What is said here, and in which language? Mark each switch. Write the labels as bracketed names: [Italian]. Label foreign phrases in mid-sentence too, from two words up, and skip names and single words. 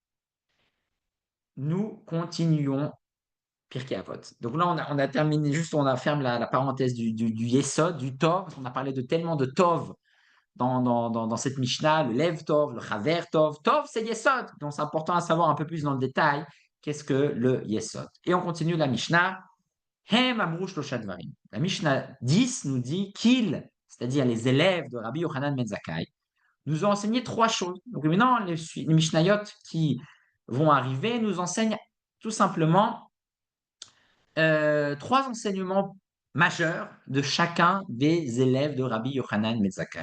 [French] Nous continuons Pirkei Avot. Donc là, on a terminé, juste on a fermé la parenthèse du Yesod, du Tov, parce qu'on a parlé de tellement de Tov dans cette Mishnah, le [Hebrew] לב טוב, [French] le [Hebrew] חבר טוב. [French] Tov, c'est Yesod. Donc c'est important à savoir un peu plus dans le détail qu'est-ce que le Yesod. Et on continue la Mishnah. [Hebrew] הם אמרו שלושה דברים. [French] La Mishnah 10 nous dit qu'ils, c'est-à-dire les élèves de Rabbi Yochanan ben Zakkai, nous ont enseigné trois choses. Donc maintenant, les Mishnayot qui vont arriver nous enseignent tout simplement trois enseignements majeurs de chacun des élèves de Rabbi Yochanan ben Zakkai.